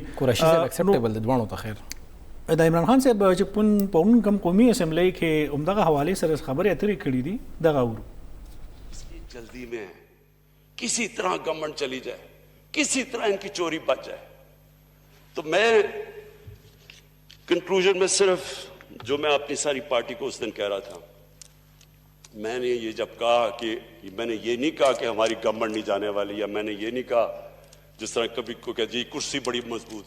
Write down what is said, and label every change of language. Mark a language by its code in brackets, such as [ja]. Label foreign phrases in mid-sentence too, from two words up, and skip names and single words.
[ps] قریشي صاحب اکسپټیبل دی دواړو ته. خیر د عمران خان صاحب چې په کم قومي اسمبلی کې همدغه حوالې سره خبرې اترې کړي دي، دغه اورو. [ur] جلدی میں کسی طرح گورنمنٹ چلی جائے، کسی طرح ان کی چوری بچ جائے. تو میں کنکلوژن میں صرف جو میں اپنی ساری پارٹی کو اس دن کہہ رہا تھا، میں نے یہ جب کہا کہ میں نے یہ نہیں کہا کہ ہماری گورنمنٹ نہیں جانے والی، یا میں نے یہ نہیں کہا جس طرح کبھی کو کہ جی کرسی بڑی مضبوط ہے.